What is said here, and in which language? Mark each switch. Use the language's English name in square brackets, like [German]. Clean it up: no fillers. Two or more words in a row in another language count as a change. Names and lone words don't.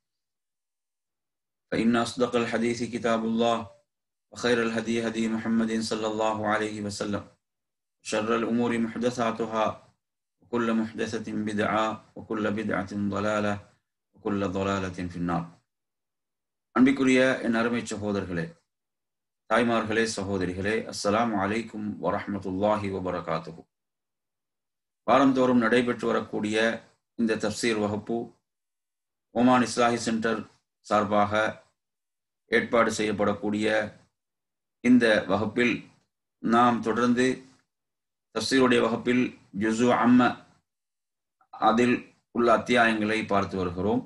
[Arabic] فإن أصدق الحديث كتاب الله وخير الهدي هدي محمد صلى الله عليه وسلم شر الأمور محدثاتها وكل محدثة بدعة وكل بدعة ضلالة وكل ضلالة في النار. [Tamil] அன்பிற்குரிய என் அருமை சகோதரர்களே, தாய்மார்களே, சகோதரிகளே, [Arabic] السلام عليكم ورحمة الله وبركاته. [Tamil] வாரந்தோறும் நடைபெற்று வரக்கூடிய இந்த தஃப்சீர் வகுப்பு ஓமான் இஸ்லாஹி சென்டர் சார்பாக ஏற்பாடு செய்யப்படக்கூடிய இந்த வகுப்பில் நாம் தொடர்ந்து தஃப்சீருடைய வகுப்பில் [Arabic] جزء عم [Tamil] அதில் உள்ள அத்தியாயங்களை பார்த்து வருகிறோம்.